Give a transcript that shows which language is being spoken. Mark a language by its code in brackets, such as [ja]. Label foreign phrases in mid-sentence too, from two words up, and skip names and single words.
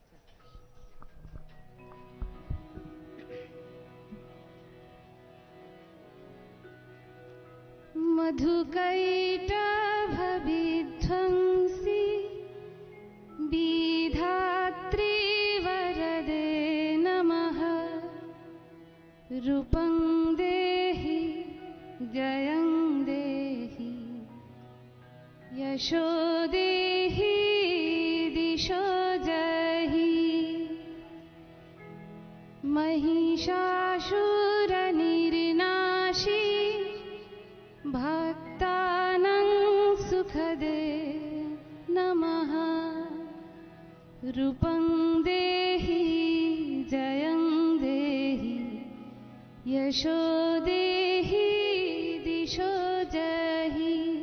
[sa] মধুকৈটভবিধ্বংসী বিধাত্রী বরদে নমঃ। রূপং দেহি জয়ং দেহি যশো দেহি দিশো জহি। महिषासुरनिर्नाशी भक्तानां सुखदे नमः। रूपं देहि जयं देहि यशो देहि दिशो जहि।